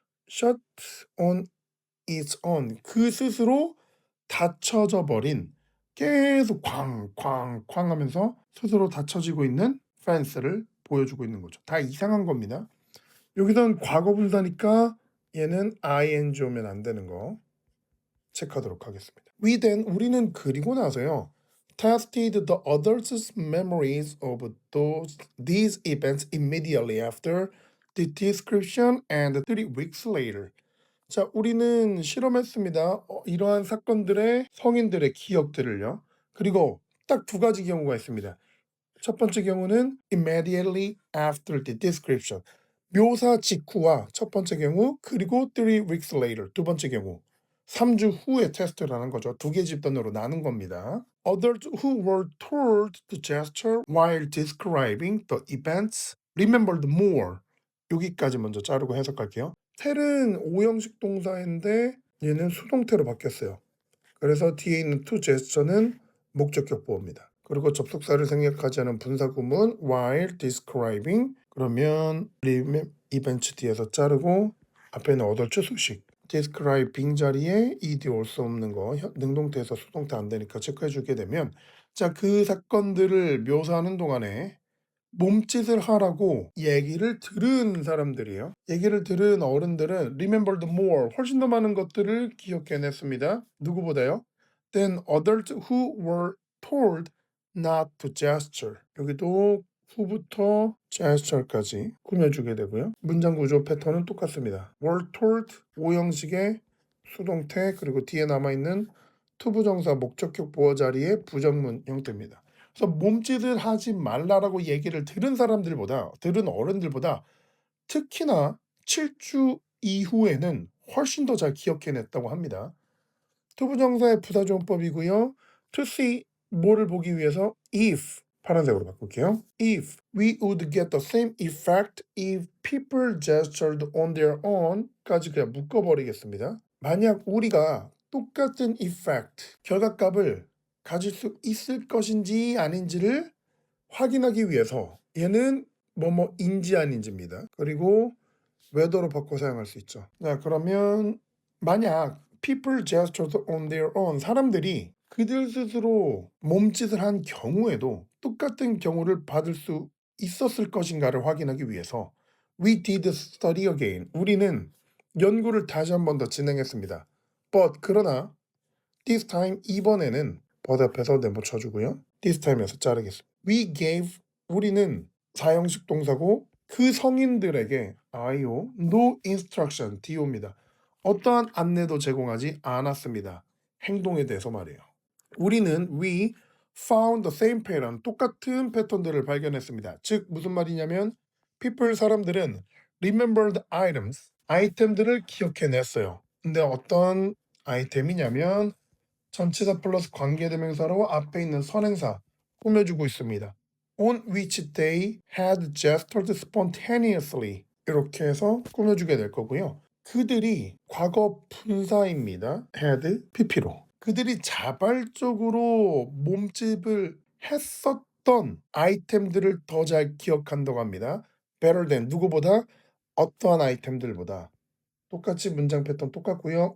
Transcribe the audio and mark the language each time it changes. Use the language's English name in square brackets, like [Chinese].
[English] shut on its own, [Korean] 그 스스로 닫혀져 버린, 계속 쾅쾅쾅 하면서 스스로 닫혀지고 있는 펜스를 보여주고 있는 거죠. 다 이상한 겁니다. 여기선 과거 분사니까 얘는 ing 오면 안 되는 거 체크하도록 하겠습니다. 우리는 그리고 나서요. [English] tested the others' memories of these events immediately after the description and 3 weeks later. [Korean] 자, 우리는 실험했습니다. 이러한 사건들의 성인들의 기억들을요. 그리고 딱 2가지 경우가 있습니다. 첫 번째 경우는 [English] immediately after the description, [Korean] 묘사 직후와 첫 번째 경우, 그리고 [English] 3 weeks later, [Korean] 두 번째 경우. 3주 후에 테스트를 하는 거죠. 2개 집단으로 나눈 겁니다. [English] Others who were told to gesture while describing the events remembered more. [Korean] 여기까지 먼저 자르고 해석할게요. 텔은 오형식 동사인데 얘는 수동태로 바뀌었어요. 그래서 뒤에 있는 [English] to gesture [Korean] 는 목적격 보호입니다. 그리고 접속사를 생략하지 않은 분사구문 [English] while describing, [Korean] 그러면 event 뒤에서 자르고 앞에는 얻을주 수식, describe 빙자리에 ed 올 수 없는 거, 능동태에서 수동태 안 되니까 체크해 주게 되면, 자, 그 사건들을 묘사하는 동안에 몸짓을 하라고 얘기를 들은 사람들이에요. 얘기를 들은 어른들은 [English] remembered more, [Korean] 훨씬 더 많은 것들을 기억해냈습니다. 누구보다요? [English] Than others who were told not to gesture. [Korean] 여기도 후부터 gesture까지 꾸며주게 되고요. 문장 구조 패턴은 똑같습니다. [English] were told, [Korean] 오형식의 수동태, 그리고 뒤에 남아있는 투부정사 목적격 보어 자리에 부정문 형태입니다. 그래서 몸짓을 하지 말라라고 얘기를 들은 어른들보다 특히나 7주 이후에는 훨씬 더 잘 기억해냈다고 합니다. 투부정사의 부사조원법이고요. [English] to see, [Korean] 뭐를 보기 위해서 if, 파란색으로 바꿀게요. [English] If we would get the same effect if people gestured on their own 까지 그냥 묶어버리겠습니다. [Korean] 만약 우리가 똑같은 effect, 결과값을 가질 수 있을 것인지 아닌지를 확인하기 위해서 얘는 뭐뭐인지 아닌지입니다. 그리고 웨더로 바꿔 사용할 수 있죠. 자, 그러면 만약 [English] people gestured on their own, [Korean] 사람들이 그들 스스로 몸짓을 한 경우에도 똑같은 경우를 받을 수 있었을 것인가를 확인하기 위해서 [English] we did study again, [Korean] 우리는 연구를 다시 한 번 더 진행했습니다. But 그러나 [English] this time, [Korean] 이번에는 but 앞에서 네모 쳐주고요. [English] this time [Korean] 에서 자르겠습니다. [English] we gave, [Korean] 우리는 사형식 동사고 그 성인들에게 IO, [English] no instruction, [Korean] DO입니다. 어떠한 안내도 제공하지 않았습니다. 행동에 대해서 말해요. 우리는 [English] we found the same pattern, [Korean] 똑같은 패턴들을 발견했습니다. 즉 무슨 말이냐면 people, 사람들은 [English] remembered items, [Korean] 아이템들을 기억해냈어요. 근데 어떤 아이템이냐면 전치사 플러스 관계대명사로 앞에 있는 선행사 꾸며주고 있습니다. [English] On which they had gestured spontaneously, [Korean] 이렇게 해서 꾸며주게 될 거고요. 그들이 과거 분사입니다. had pp로 그들이 자발적으로 몸집을 했었던 아이템들을 더 잘 기억한다고 합니다. [English] better than, [Korean] 누구보다, 어떠한 아이템들보다. 똑같이 문장 패턴 똑같고요.